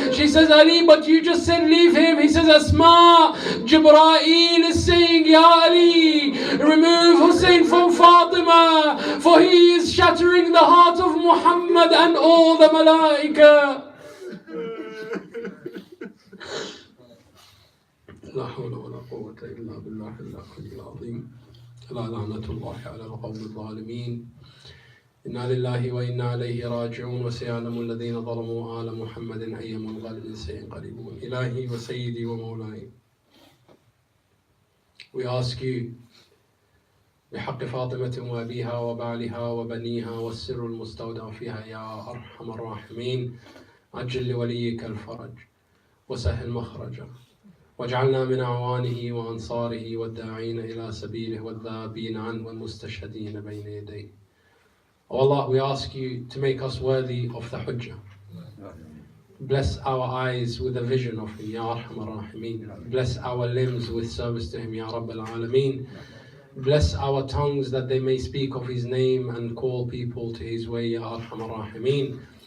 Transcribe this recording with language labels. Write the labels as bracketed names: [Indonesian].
[English] She says, Ali, but you just said leave him. He says, Asma, Jibreel is saying, Ya Ali, remove Hussein from Fatima, for he is shattering the heart of Muhammad and all the malaika. [Arabic] لا حول ولا قوة إلا بالله العلي العظيم. لا لعنة الله على القوم الظالمين. إنا لله وإنا إليه راجعون. وسيعلم الذين ظلموا آل محمد أي منقلب سينقلبون. إلهي وسيدي ومولاي. [English] We ask you [Arabic] بحق فاطمة وأبيها وبعلها وبنيها والسر المستودع فيها يا أرحم الراحمين، عجل لوليك الفرج وسهل مخرجه، واجعلنا من أعوانه وأنصاره والداعين إلى سبيله والذابين عنه والمستشهدين بين يديه. [English] Oh Allah, we ask you to make us worthy of the Hujjah. Bless our eyes with a vision of him, Ya Arhamar Rahimeen. Bless our limbs with service to him, Ya Rabbal Alameen. Bless our tongues that they may speak of his name and call people to his way, Ya Arhamar Rahimeen.